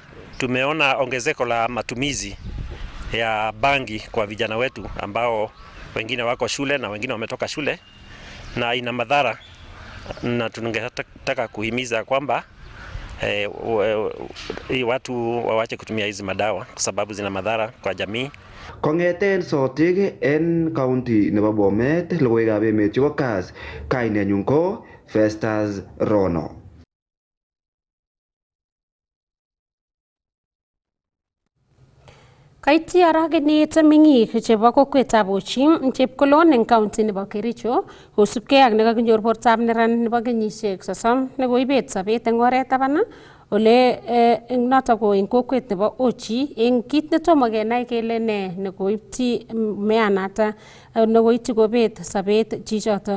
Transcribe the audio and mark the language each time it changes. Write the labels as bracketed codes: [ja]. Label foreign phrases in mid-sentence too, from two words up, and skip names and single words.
[sw] Tumeona ongezeko la matumizi ya bangi kwa vijana wetu ambao wengine wako shule na wengine wametoka shule, na ina madhara, na tungetaka kuhimiza kwamba watu wawache kutumia hizi madawa kwa sababu zina madhara kwa jamii. [kln] Kongeten Sotik en county nebo Bomet, logoiwekab emet chebo Kass, kainenyun ko Festus Rono. Kaityi aragenet meng'ik chebo kokwetab Ochim chepkolon eng county nebo Kericho kosubkei ak nekakinyor bortab neran nebo kenyisiek 30 nekoibet sobet eng oret taban ole eng notok ko eng kokwet nebo Ochi eng kit netomo kenai kele ne nekoibchi meanata nekoityi kobet sobet chichoto.